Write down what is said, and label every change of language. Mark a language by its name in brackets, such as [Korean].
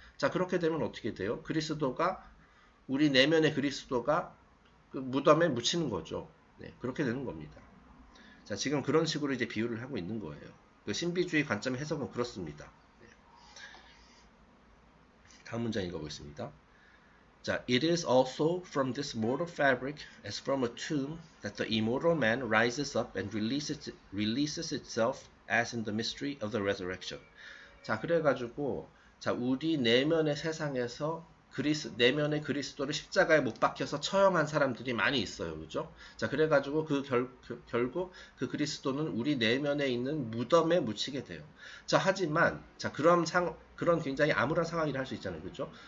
[Korean] 자, 그렇게 되면 어떻게 돼요? 우리 내면의 그리스도가 그 무덤에 묻히는 거죠. 네, 그렇게 되는 겁니다. 자, 지금 그런 식으로 이제 비유를 하고 있는 거예요. 그 신비주의 관점의 해석은 그렇습니다. 네. 다음 문장 읽어보겠습니다. [English] 자, it is also from this mortal fabric, as from a tomb, that the immortal man rises up and releases itself as in the mystery of the resurrection. [Korean] 자, 그래가지고 자, 우리 내면의 세상에서 내면의 그리스도를 십자가에 못 박혀서 처형한 사람들이 많이 있어요. 그죠? 자, 그래가지고 결국 그 그리스도는 우리 내면에 있는 무덤에 묻히게 돼요. 자, 하지만, 자, 그런 굉장히 암울한 상황이라 할 수 있잖아요. 그죠?